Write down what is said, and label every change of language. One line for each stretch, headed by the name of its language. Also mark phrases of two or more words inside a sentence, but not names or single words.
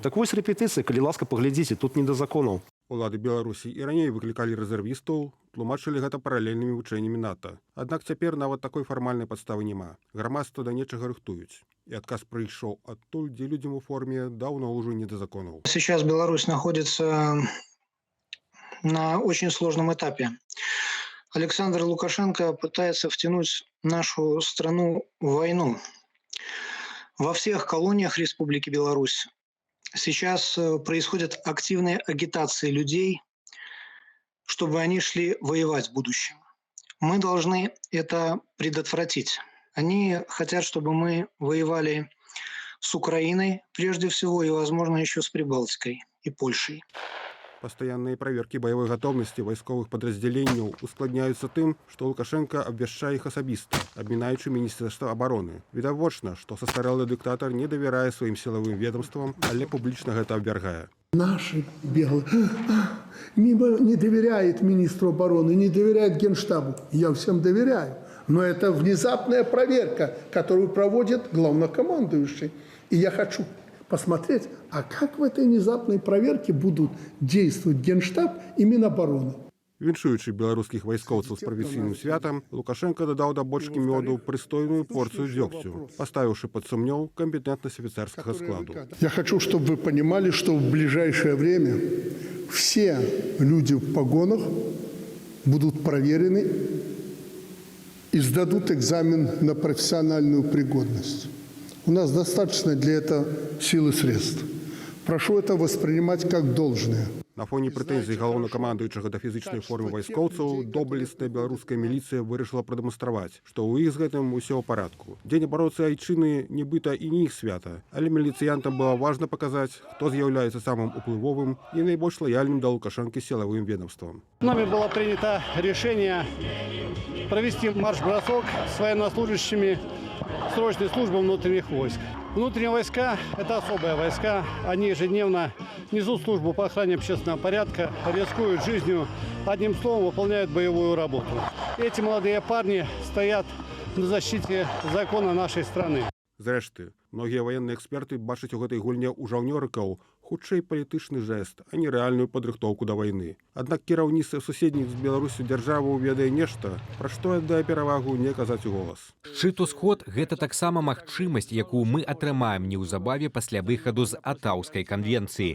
Belarusian: Так вось рэпетыцыя, калі ласка, паглядзіце, тут не да законаў. Улады Беларусі і раней выклікалі рэзервістаў, тлумачылі гэта паралельнымі вучэннямі НАТО. Аднак цяпер нават такой фармальнай падставы няма. Грамадства да нечага рыхтуюць. І адказ прыйшоў адтуль, дзе людзям у форме даўно ўжо не да законаў.
Russian: Сейчас Беларусь находится на очень сложном этапе. Александр Лукашенко пытается втянуть нашу страну в войну. Во всех колониях Республики Беларусь сейчас происходят активные агитации людей, чтобы они шли воевать в будущем. Мы должны это предотвратить. Они хотят, чтобы мы воевали с Украиной прежде всего и, возможно, еще с Прибалтикой и Польшей.
Belarusian: Пастаянныя праверкі баявой гатоўнасці вайсковых падраздзяленняў ускладняюцца тым, што Лукашенко абвяшчае іх асабіста, абмінаючы міністэрства абароны. Відавочна, што састарэлы дыктатар не давярае сваім сілавым ведомствам, але публічна гэта абвяргае.
Russian: Наши белые не доверяет министру обороны, не доверяет Генштабу. Я всем доверяю. Но это внезапная проверка, которую проводит главнокомандующий. И я хочу посмотреть, а как в этой внезапной проверке будут действовать Генштаб и Минобороны.
Belarusian: Віншуючы беларускіх вайскоўцаў з прафесійным святам, Лукашенко дадаў да бочкі мёду прыстойную порцыю дзёгцю, паставіўшы пад сумнеў кампетентнасць афіцэрскага складу.
Russian: Я хочу, чтобы вы понимали, что в ближайшее время все люди в погонах будут проверены и сдадут экзамен на профессиональную пригодность. У нас достаточно для этого сил и средств. Прошу это воспринимать как должное.
Belarusian: На фоне прэтэнзій галоўнакамандуючага да фізічнай формы вайскоўцаў доблесная беларуская міліцыя вырашыла прадэманстраваць, што ў іх з гэтым усё ў парадку. Дзень абароны айчыны нібыта і не іх свята, але міліцыянтам было важна паказаць, хто з'яўляецца самым уплывовым і найбольш лаяльным да Лукашэнкі сілавым ведомствам.
Russian: Нами было принято решение провести марш-бросок с военнослужащими срочной службы внутренних войск. Внутренние войска – это особые войска. Они ежедневно несут службу по охране общественного порядка, рискуют жизнью, одним словом, выполняют боевую работу. Эти молодые парни стоят на защите закона нашей страны.
Belarusian: Зрэшты, многія военныя эксперты бачаць у гэтай гульне ў жаўнёрыкаў хутчэй палітычны жэст, а не рэальную падрыхтоўку да вайны. Аднак кіраўніцтва суседніх з Беларусю дзяржавы ведае нешта, пра што аддае перавагу не казаць у голас. Шчыт-усход – гэта таксама магчымасць, якую мы атрымаем неўзабаве пасля выхаду з Атаўскай канвенцыі.